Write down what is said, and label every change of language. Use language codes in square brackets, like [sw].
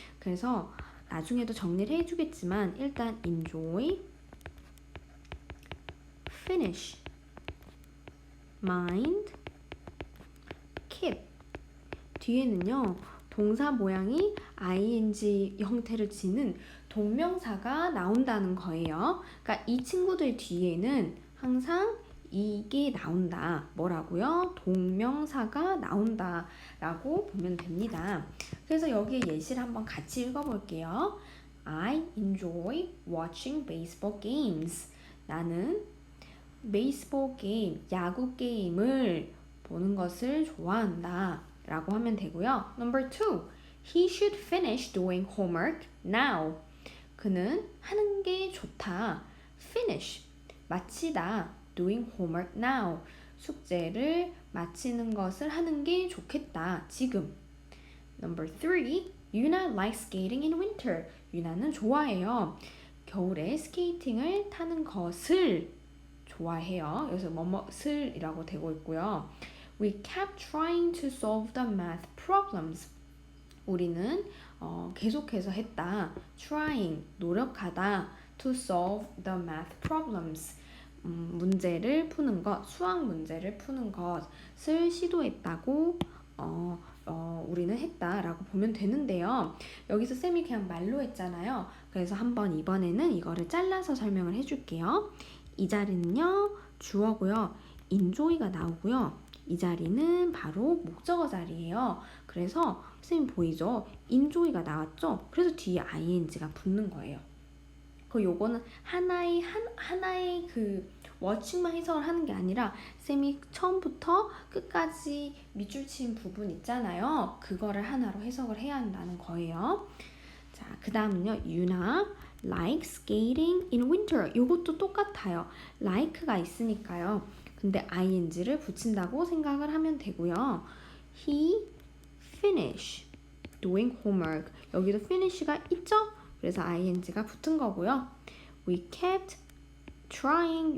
[ko] 그래서 나중에도 정리를 해주겠지만 일단 enjoy, finish, mind, keep 뒤에는요 동사 모양이 ing 형태를 지닌 동명사가 나온다는 거예요. 그러니까 이 친구들 뒤에는 항상 이게 나온다. 뭐라고요? 동명사가 나온다 라고 보면 됩니다. 그래서 여기에 예시를 한번 같이 읽어볼게요. [en] I enjoy watching baseball games. [ko] 나는 베이스볼 게임, 야구 게임을 보는 것을 좋아한다 라고 하면 되고요. [en] Number 2. He should finish doing homework now. [ko] 그는 하는 게 좋다. Finish. 마치다. [en] Doing homework now. [ko] 숙제를 마치는 것을 하는 게 좋겠다. 지금. [en] Number 3. Yuna likes skating in winter. [ko] 유나는 좋아해요. 겨울에 스케이팅을 타는 것을 좋아해요. 여기서 뭐뭇을이라고 되고 있고요. We kept trying to solve the math problems. 우리는 계속해서 했다. Trying, 노력하다. [en] To solve the math problems. [ko] 문제를 푸는 것, 수학 문제를 푸는 것을 시도했다고 우리는 했다라고 보면 되는데요. 여기서 쌤이 그냥 말로 했잖아요. 그래서 한번 이번에는 이거를 잘라서 설명을 해줄게요. 이 자리는요, 주어고요. enjoy가 나오고요. 이 자리는 바로 목적어 자리예요. 그래서 선생님 보이죠? enjoy가 나왔죠? 그래서 뒤에 ing가 붙는 거예요. 요거는 하나의 그 워칭만 해석을 하는 게 아니라 쌤이 처음부터 끝까지 밑줄 친 부분 있잖아요. 그거를 하나로 해석을 해야 한다는 거예요. 자, 그 다음은요. [en] 유나 likes skating in winter. [ko] 요것도 똑같아요. like가 있으니까요. 근데 ing를 붙인다고 생각을 하면 되고요. He [en] finish doing homework. [ko] 여기도 finish가 있죠? 그래서 ing가 붙은 거고요. [en] We kept trying.